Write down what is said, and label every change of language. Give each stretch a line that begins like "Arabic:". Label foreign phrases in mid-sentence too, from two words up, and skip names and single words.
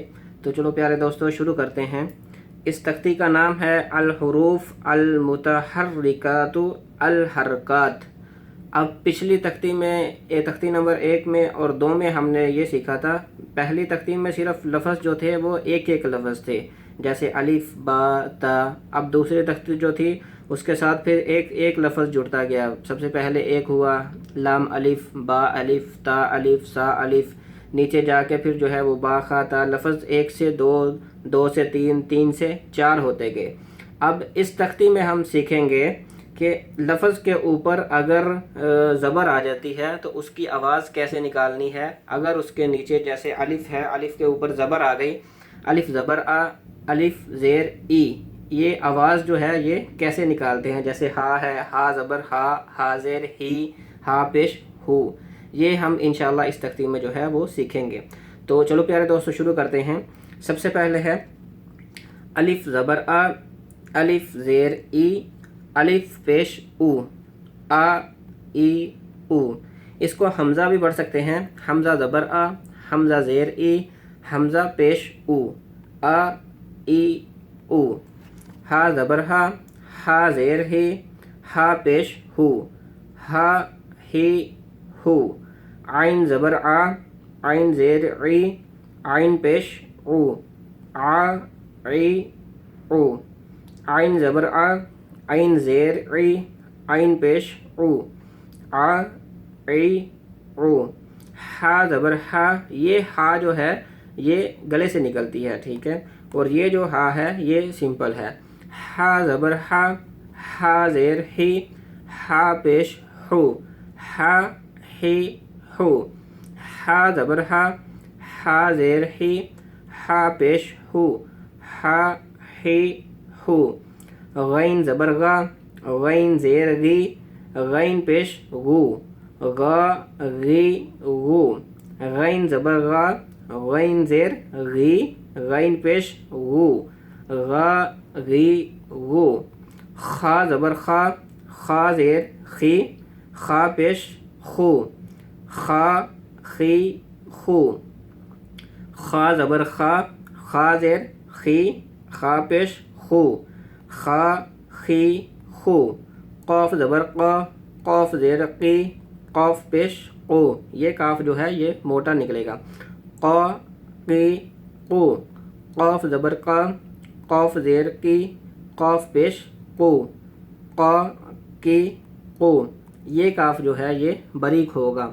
Urdu: تو چلو پیارے دوستوں شروع کرتے ہیں۔ اس تختی کا نام ہے
Arabic: الحروف المتحرکات الحرکات۔
Urdu: اب پچھلی تختی میں تختی نمبر 1 میں اور 2 میں ہم نے یہ سیکھا تھا۔ پہلی تختی میں صرف لفظ جو تھے وہ ایک لفظ تھے، جیسے الف با تا۔ اب دوسری تختی جو تھی اس کے ساتھ پھر ایک لفظ جڑتا گیا۔ سب سے پہلے ایک ہوا لام الف، با الف، تا الف، سا الف، نیچے جا کے پھر جو ہے وہ با خا تا لفظ 1 سے 2، 2 سے 3، 3 سے 4 ہوتے گئے۔ اب اس تختی میں ہم سیکھیں گے کہ لفظ کے اوپر اگر زبر آ جاتی ہے تو اس کی آواز کیسے نکالنی ہے۔ اگر اس کے نیچے جیسے الف ہے، الف کے اوپر زبر آ گئی، الف زبر آ، الف زیر ای، یہ آواز جو ہے یہ کیسے نکالتے ہیں۔ جیسے ہا ہے، ہا زبر ہا، ہا زیر ہی، ہا پیش ہو، یہ ہم انشاءاللہ اس تختی میں جو ہے وہ سیکھیں گے۔ تو چلو پیارے دوستو شروع کرتے ہیں۔ سب سے پہلے ہے الف زبر آ، الف زیر ای، الف پیش او، آ ای او۔ اس کو حمزہ بھی پڑھ سکتے ہیں، حمزہ زبر آ، حمزہ زیر ای، حمزہ پیش او، آ ای او۔ ہا زبر ہا، ہا زیر ہی، ہا پیش ہو، ہا ہی ہو۔ عین زبر آ، عین زیر عی، عین پیش او، آ عی او۔ عین زبر آ، عین زیر عی، عین پیش او، آ عی او۔ ہا زبر ہا، یہ ہا جو ہے یہ گلے سے نکلتی ہے، ٹھیک ہے، اور یہ جو ہا ہے یہ سمپل ہے۔ ہا زبر ہا، ہا زیر ہی، ہا پیش ہو، ہا ہی ہو۔ ہا زبر ہا، ہا زیر ہی، ہا پیش ہو، ہا ہی ہو۔ غین زبر غا، غین زیر غی، غین پیش غو، غا غی غو۔ غین زبر غا، غین زیر غی، غین پیش غو، غا غی غو۔ خا زبر خا، خا زیر خی، خا پیش خو، خا خی خو۔ خا زبر خا، خا زیر خی، خا پیش خو، خا خی خو۔ قاف زبر قا، قاف زیر قی، قاف پیش قو، یہ کاف جو ہے یہ موٹا نکلے گا، قا قی قو۔ قاف زبر قا، قاف زیر قی، قاف پیش قو، قا کی قو، یہ کاف جو ہے یہ باریک ہوگا۔